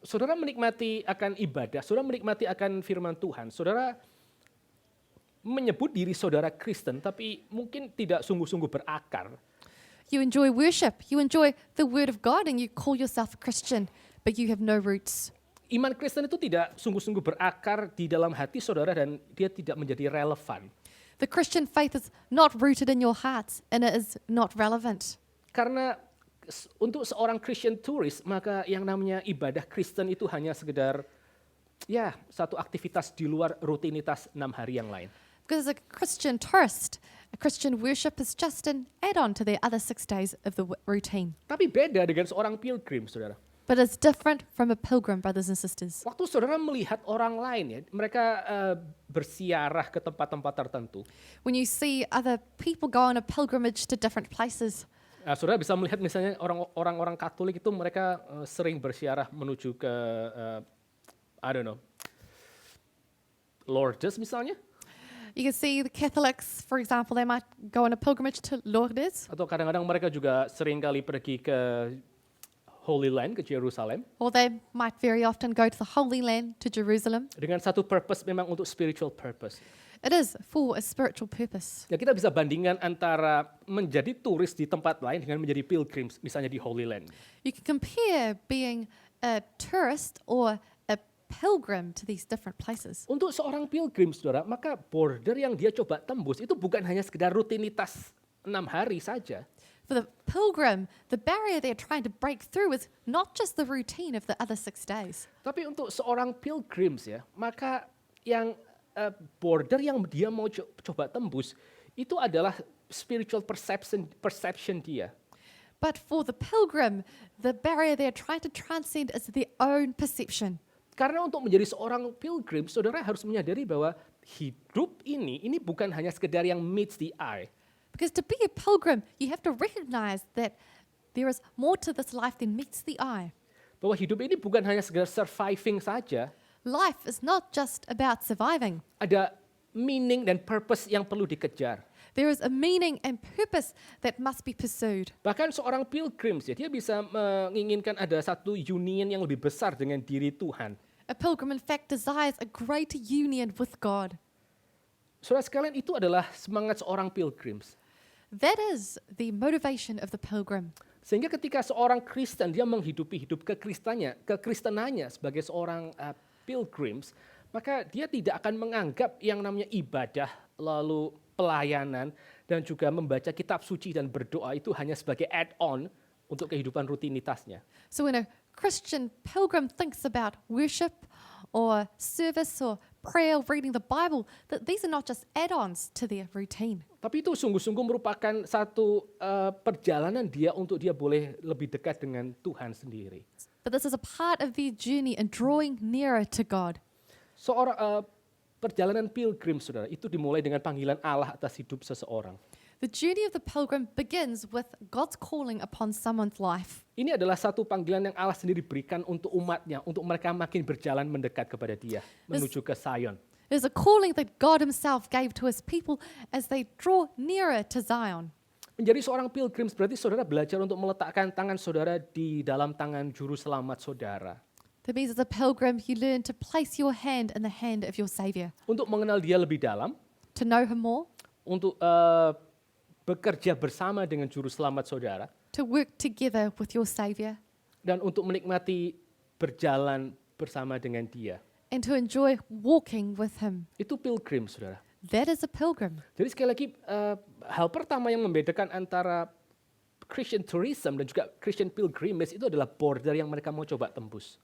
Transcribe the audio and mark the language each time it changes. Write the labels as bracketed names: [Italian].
[Indonesian] Saudara menikmati akan ibadah, saudara menikmati akan firman Tuhan, saudara menyebut diri saudara Kristen, tapi mungkin tidak sungguh-sungguh berakar. [English] You enjoy worship, you enjoy the word of God, and you call yourself a Christian, but you have no roots. [Indonesian] Iman Kristen itu tidak sungguh-sungguh berakar di dalam hati saudara dan dia tidak menjadi relevan. [English] The Christian faith is not rooted in your hearts, and it is not relevant. [Indonesian] Karena untuk seorang Christian tourist, maka yang namanya ibadah Kristen itu hanya sekedar ya satu aktivitas di luar rutinitas 6 hari yang lain. [English] Because as a Christian tourist, a Christian worship is just an add-on to the other 6 days of the routine. [Indonesian] Tapi beda dengan seorang pilgrim, saudara. [English] But it's different from a pilgrim, brothers and sisters. [Indonesian] Waktu saudara melihat orang lain ya, mereka bersiarah ke tempat-tempat tertentu. [English] When you see other people go on a pilgrimage to different places, [Indonesian] Saudara bisa melihat misalnya orang-orang Katolik itu mereka sering bersiarah menuju ke, [English] I don't know, [Indonesian] Lourdes misalnya. [English] you can see the Catholics, for example, they might go on a pilgrimage to Lourdes, [Indonesian] Atau kadang-kadang mereka juga sering kali pergi ke Holy Land, ke Yerusalem. [English] or they might very often go to the Holy Land, to Jerusalem. [Indonesian] Dengan satu purpose memang untuk spiritual purpose. [English] It is for a spiritual purpose. [Indonesian] Ya kita bisa bandingkan antara menjadi turis di tempat lain dengan menjadi pilgrims, misalnya di Holy Land. [English] You can compare being a tourist or a pilgrim to these different places. [Indonesian] Untuk seorang pilgrim, saudara, maka border yang dia coba tembus itu bukan hanya sekedar rutinitas 6 hari saja. [English] For the pilgrim, the barrier they're trying to break through is not just the routine of the other 6 days. [Indonesian] Tapi untuk seorang pilgrims ya, maka yang border yang dia mau coba tembus itu adalah [English] spiritual perception [Indonesian] dia. [English] But for the pilgrim, the barrier they're trying to transcend is their own perception. [Indonesian] Karena untuk menjadi seorang pilgrim, saudara harus menyadari bahwa hidup ini bukan hanya sekedar yang [English] meets the eye. Because to be a pilgrim, you have to recognize that there is more to this life than meets the eye. [Indonesian] Bahwa hidup ini bukan hanya sekedar surviving saja, [English] Life is not just about surviving. [Indonesian] ada meaning dan purpose yang perlu dikejar. [English] There is a meaning and purpose that must be pursued. [Indonesian] Bahkan seorang pilgrims ya, dia bisa menginginkan ada satu union yang lebih besar dengan diri Tuhan. [English] A pilgrim, in fact, desires a greater union with God. [Indonesian] Saudara sekalian, itu adalah semangat seorang pilgrims. [English] That is the motivation of the pilgrim. [Indonesian] Sehingga ketika seorang Kristen dia menghidupi hidup kekristenannya sebagai seorang pilgrims, maka dia tidak akan menganggap yang namanya ibadah, lalu pelayanan, dan juga membaca kitab suci dan berdoa itu hanya sebagai add-on untuk kehidupan rutinitasnya. [English] So when a Christian pilgrim thinks about worship or service or prayer, reading the Bible, that these are not just add-ons to their routine. [Indonesian] Tapi itu sungguh-sungguh merupakan satu perjalanan dia untuk dia boleh lebih dekat dengan Tuhan sendiri. [English] But this is a part of their journey in drawing nearer to God. [Indonesian] Seorang perjalanan pilgrim, saudara, itu dimulai dengan panggilan Allah atas hidup seseorang. [English] The journey of the pilgrim begins with God's calling upon someone's life. [Indonesian] Ini adalah satu panggilan yang Allah sendiri berikan untuk umatnya, untuk mereka makin berjalan mendekat kepada Dia, menuju ke Zion. [English] It is a calling that God himself gave to his people as they draw nearer to Zion. [Indonesian] Menjadi seorang pilgrim berarti saudara belajar untuk meletakkan tangan saudara di dalam tangan juru selamat saudara. [English] That means as a pilgrim, you learn to place your hand in the hand of your Savior, [Indonesian] untuk mengenal Dia lebih dalam, [English] to know Him more, [Indonesian] untuk bekerja bersama dengan juru selamat saudara, [English] to work together with your Savior, [Indonesian] dan untuk menikmati berjalan bersama dengan Dia. [English] and to enjoy walking with Him. [Indonesian] Itu pilgrim, saudara. [English] That is a pilgrim. [Indonesian] Jadi sekali lagi, hal pertama yang membedakan antara Christian tourism dan juga Christian pilgrimage itu adalah border yang mereka mau coba tembus.